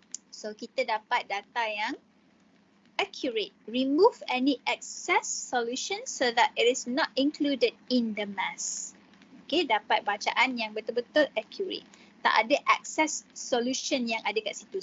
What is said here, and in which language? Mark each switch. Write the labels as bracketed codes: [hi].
[ms] So kita dapat data yang accurate. [en] Remove any excess solution so that it is not included in the mass. [ms] Okay, dapat bacaan yang betul-betul accurate. Tak ada excess solution yang ada kat situ.